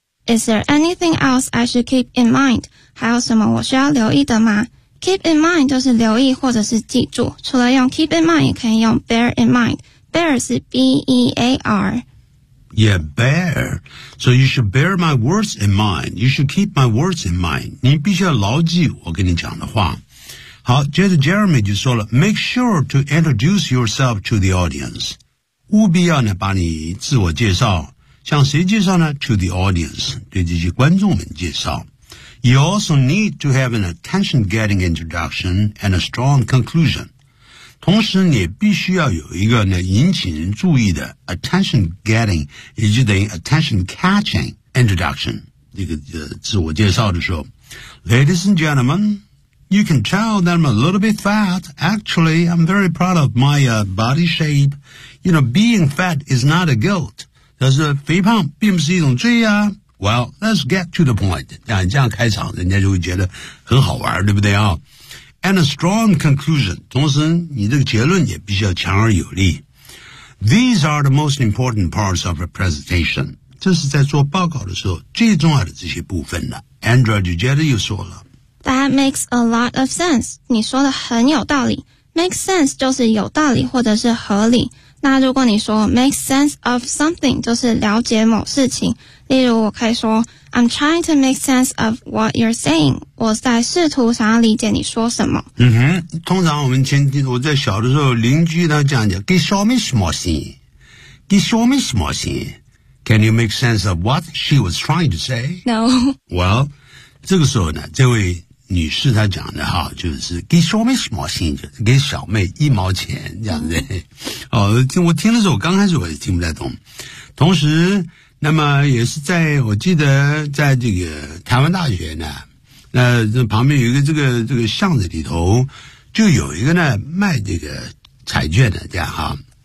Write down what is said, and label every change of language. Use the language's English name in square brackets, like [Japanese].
[English] Is there anything else I should keep in mind? [Chinese] 还有什么我需要留意的吗？ Keep in mind 就是留意或者是记住，除了用 keep in mind 也可以用 bear in mind。 Bear 是 B-E-A-R。 [English] Yeah, bear. So you should bear my words in mind. You should keep my words in mind. [Chinese] 你必须要牢记我跟你讲的话。好，接着 Jeremy 就说了 [English] Make sure to introduce yourself to the audience. [Chinese] 务必要呢把你自我介绍。向谁介绍呢 [English] To the audience, [Chinese] 对这些观众们介绍。 [English] You also need to have an attention-getting introduction and a strong conclusion. [Chinese] 同时你必须要有一个呢引起人注意的 attention getting, 也就等于 attention catching introduction, 这个自我介绍的时候。 [English] Ladies and gentlemen, you can tell that I'm a little bit fat. Actually, I'm very proud of my, body shape. You know, being fat is not a guilt. [Chinese] 但是肥胖并不是一种罪啊。 [English] Well, let's get to the point. [Chinese] 这样开场人家就会觉得很好玩，对不对啊？ [English] And a strong conclusion. [Chinese] 同时你这个结论也必须要强而有力。 [English] These are the most important parts of a presentation. [Chinese] 这是在做报告的时候最重要的这些部分的。 Andrea 就接着又说了。 [English] That makes a lot of sense. [Chinese] 你说的很有道理。 Makes sense 就是有道理或者是合理。那如果你说 makes sense of something, 就是了解某事情。例如我可以说 [English] I'm trying to make sense of what you're saying. [Chinese] 我在试图想要理解你说什么。嗯哼，通常我们前期我在小的时候邻居他讲讲给小妹什么心。给小妹什么心。 [English] Can you make sense of what she was trying to say? No. [Chinese] Well, 这个时候呢这位女士她讲的哈就是给小妹什么心给小妹一毛钱这样子。 [English] Oh. [Chinese] 哦我听的时候刚开始我也听不太懂。同时那么也是在我记得在这个台湾大学呢那这旁边有一个这个巷子里头就有一个呢卖这个彩券的这样哈。